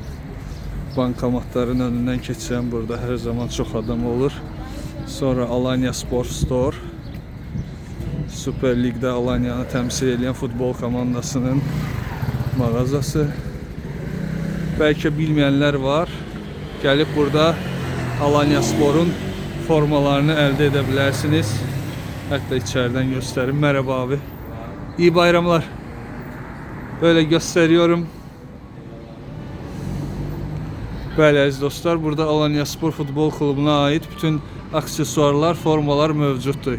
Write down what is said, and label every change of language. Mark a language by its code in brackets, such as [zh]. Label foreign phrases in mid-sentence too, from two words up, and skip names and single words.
[az] Bankomatların önündən keçirəm. Burada hər zaman çox adam olur. Sonra Alanya Sport Store. Süper Ligdə Alanyanı təmsil edən futbol komandasının mağazası. Bəlkə bilməyənlər var. Gəlib burada Alanya Spor'un formalarını [tr] elde edebilirsiniz. Hatta içeriden göstereyim. Merhaba abi. İyi bayramlar. Böyle gösteriyorum. Böyle aziz dostlar, burada Alanya Spor Futbol Klubuna ait bütün aksesuarlar, formalar mevcuttur.